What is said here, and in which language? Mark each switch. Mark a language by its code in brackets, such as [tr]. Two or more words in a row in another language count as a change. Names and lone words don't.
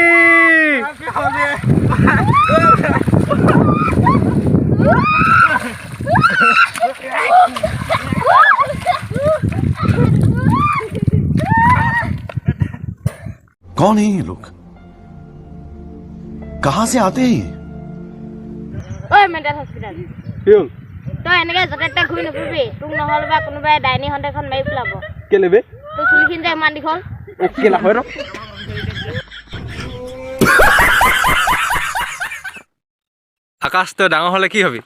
[hi] कौन है ये लोग? कहाँ से आते हैं? [as] ओए [en] mental hospital [as] তই এনেকৈ য'তে ত'তে ঘূৰি নুফুৰিবি। তোক নহ'লে বা কোনোবাই ডাইনী সন্দেহখন মাৰি পেলাব। কেলে বে? তোৰ চুলিখিনি যে ইমান দীঘল। কেলা হয় ন? আকাশ, তই ডাঙৰ হ'লে কি হবি?